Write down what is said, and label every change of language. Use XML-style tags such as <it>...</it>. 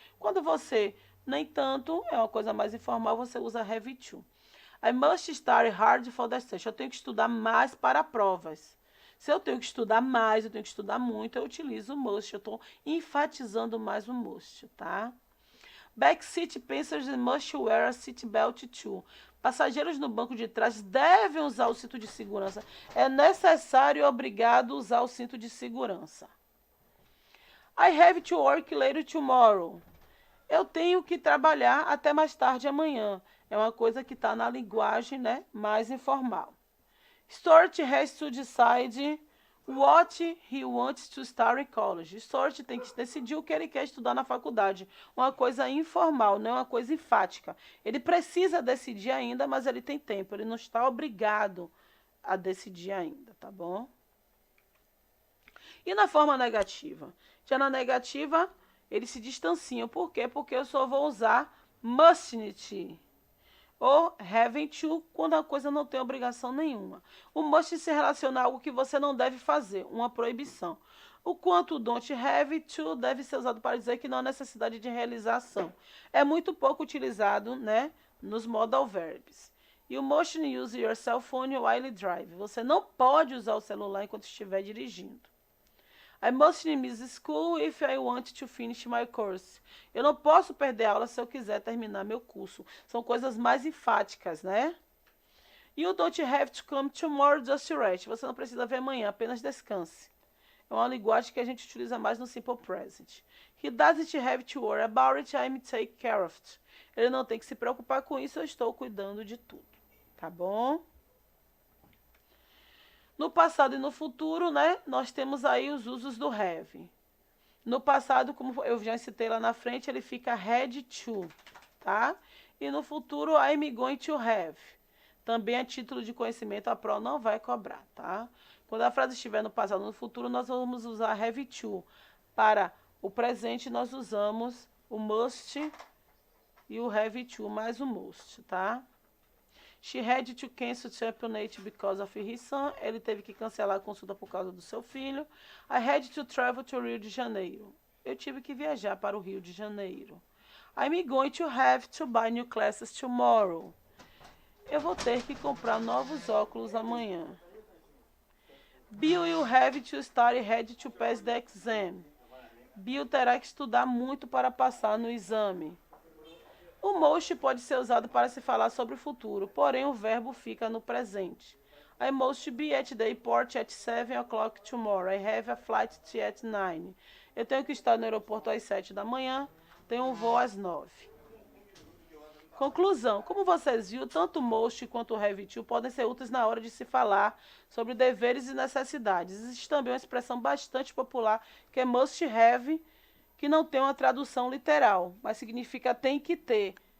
<pt>Quando você, nem tanto, é uma coisa mais informal, você usa have to.</pt> <en>I must study hard for the test.</en> <pt>Eu tenho que estudar mais para provas. Se eu tenho que estudar mais, eu tenho que estudar muito, eu utilizo o must. Eu estou enfatizando mais o must, tá?</pt> <en>Backseat passengers must wear a seatbelt too.</en> <pt>Passageiros no banco de trás devem usar o cinto de segurança. É necessário e obrigado usar o cinto de segurança.</pt> <en>I have to work later tomorrow.</en> <pt>Eu tenho que trabalhar até mais tarde amanhã. É uma coisa que está na linguagem, né, mais informal.</pt> <en>Stuart has to decide what he wants to study in college.</en> <pt>Stuart tem que decidir o que ele quer estudar na faculdade. Uma coisa informal, não é uma coisa enfática. Ele precisa decidir ainda, mas ele tem tempo. Ele não está obrigado a decidir ainda, tá bom? E na forma negativa? Já na negativa, eles se distanciam. Por quê? Porque eu só vou usar mustn't ou having to quando a coisa não tem obrigação nenhuma. O must se relaciona a algo que você não deve fazer, uma proibição. O quanto o don't have to deve ser usado para dizer que não há necessidade de realização. É muito pouco utilizado, né, nos modal verbs.</pt> <en>You mustn't use your cell phone while drive.</en> <pt>Você não pode usar o celular enquanto estiver dirigindo.</pt> <en>I mustn't miss school if I want to finish my course.</en> <pt>Eu não posso perder a aula se eu quiser terminar meu curso. São coisas mais enfáticas, né?</pt> <en>You don't have to come tomorrow, just rest.</en> <pt>Você não precisa vir amanhã, apenas descanse. É uma linguagem que a gente utiliza mais no simple present.</pt> <en>He doesn't have to worry about it, I'm take care of it.</en> <pt>Ele não tem que se preocupar com isso, eu estou cuidando de tudo. Tá bom? No passado e no futuro, né, nós temos aí os usos do have. No passado, como eu já citei lá na frente, ele fica had to, tá? E no futuro,</pt> <en>I'm going to have.</en> <pt>Também a título de conhecimento, a Pro não vai cobrar, tá? Quando a frase estiver no passado ou no futuro, nós vamos usar have to. Para o presente, nós usamos o must e o have to mais o must, tá?</pt> <en>She had to cancel championate because of his son.</en> <pt>Ele teve que cancelar a consulta por causa do seu filho.</pt> <en>I had to travel to Rio de Janeiro.</en> <pt>Eu tive que viajar para o Rio de Janeiro.</pt> <en>I'm going to have to buy new glasses tomorrow.</en> <pt>Eu vou ter que comprar novos óculos amanhã.</pt> <en>Bill will have to study hard to pass the exam.</en> <pt>Bill terá que estudar muito para passar no exame. O must pode ser usado para se falar sobre o futuro, porém o verbo fica no presente.</pt> <en>I must be at the airport at 7 o'clock tomorrow. I have a flight at 9.</en> <pt>Eu tenho que estar no aeroporto às 7 da manhã, tenho um voo às 9. Conclusão. Como vocês viram, tanto o must quanto o have to podem ser úteis na hora de se falar sobre deveres e necessidades. Existe também uma expressão bastante popular que é must have, que não tem uma tradução literal, mas significa tem que ter.</pt>